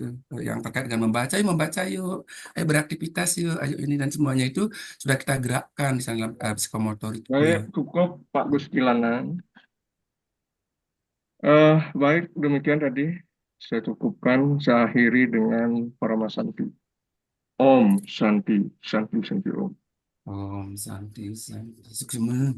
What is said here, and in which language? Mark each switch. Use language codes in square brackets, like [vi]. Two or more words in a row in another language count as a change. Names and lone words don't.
[id] Yang terkait dengan membaca yuk, ayo beraktivitas yuk, ayo ini dan semuanya itu sudah kita gerakkan di sana dalam psikomotoriknya. Baik, cukup Pak Gus Kilana. Baik, demikian tadi saya cukupkan. Saya akhiri dengan Paramasanti. [sa] ॐ शान्ति शान्ति शान्ति ॐ. ॐ शान्ति शान्ति.